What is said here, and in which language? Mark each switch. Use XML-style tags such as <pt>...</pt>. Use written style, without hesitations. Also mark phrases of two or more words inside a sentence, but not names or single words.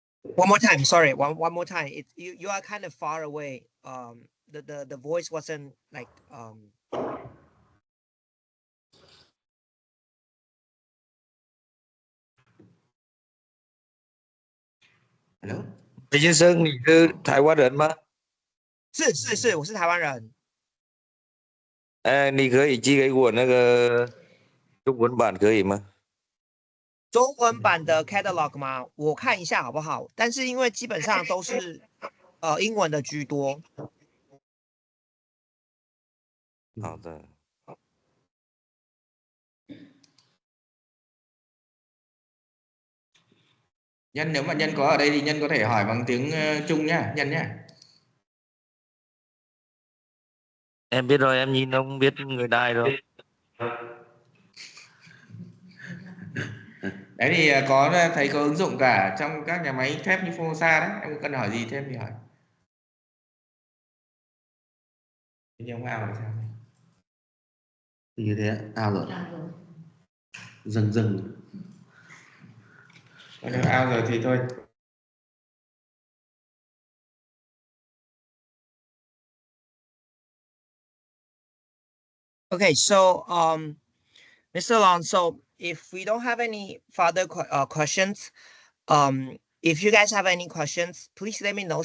<en>One more time. Sorry. One more time. You are kind of far away. The voice wasn't like</en> <zh>Hello，魏先生，你是台湾人吗？是，我是台湾人。你可以寄给我那个中文版可以吗？中文版的 catalog 吗？我看一下好不好？但是因为基本上都是英文的居多。好的。</zh> <vi>Nhân nếu mà Nhân có ở đây thì Nhân có thể hỏi bằng tiếng Trung nhá, Nhân nhá. Em biết rồi, em nhìn ông biết người Đài rồi. Đấy thì có thấy có ứng dụng cả trong các nhà máy thép như Formosa đấy, em cần hỏi gì thêm thì hỏi. Như ông ao thì sao? Như thế ao rồi. Dừng. Nếu ao rồi thì thôi.</vi> <en>Okay, so Mr. Alonso, if we don't have any further questions, if you guys have any questions, please let me know.</en>